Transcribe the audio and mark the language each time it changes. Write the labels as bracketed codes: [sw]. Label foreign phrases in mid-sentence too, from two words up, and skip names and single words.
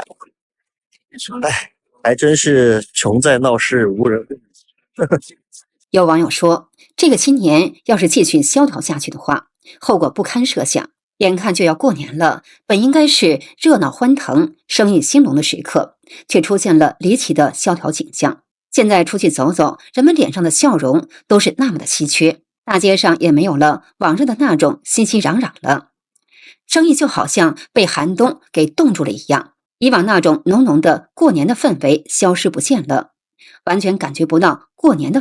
[zh] 哎，還真是窮在鬧市無人問。有網友說，這個新年要是繼續蕭條下去的話，後果不堪設想。眼看就要過年了，本應該是熱鬧歡騰、生意興隆的時刻，卻出現了離奇的蕭條景象。現在出去走走，人們臉上的笑容都是那麼的稀缺，大街上也沒有了往日的那種熙熙攘攘了，生意就好像被寒冬給凍住了一樣，以往那種濃濃的過年的氛圍消失不見了，完全感覺不到過年的氛圍了。